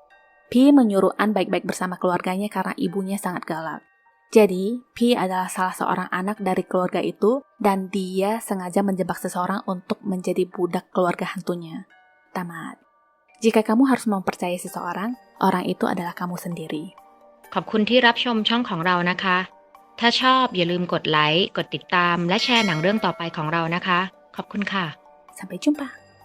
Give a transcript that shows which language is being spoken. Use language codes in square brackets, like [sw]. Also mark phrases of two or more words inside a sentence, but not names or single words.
[id] P menyuruh An baik-baik bersama keluarganya karena ibunya sangat galak. Jadi, P adalah salah seorang anak dari keluarga itu dan dia sengaja menjebak seseorang untuk menjadi budak keluarga hantunya. Tamat. Jika kamu harus mempercayai seseorang, orang itu adalah kamu sendiri. [th] ขอบคุณที่รับชมช่องของเรานะคะ ถ้าชอบอย่าลืมกดไลค์ กดติดตาม และแชร์หนังเรื่องต่อไปของเรานะคะ ขอบคุณค่ะ [id] Sampai jumpa.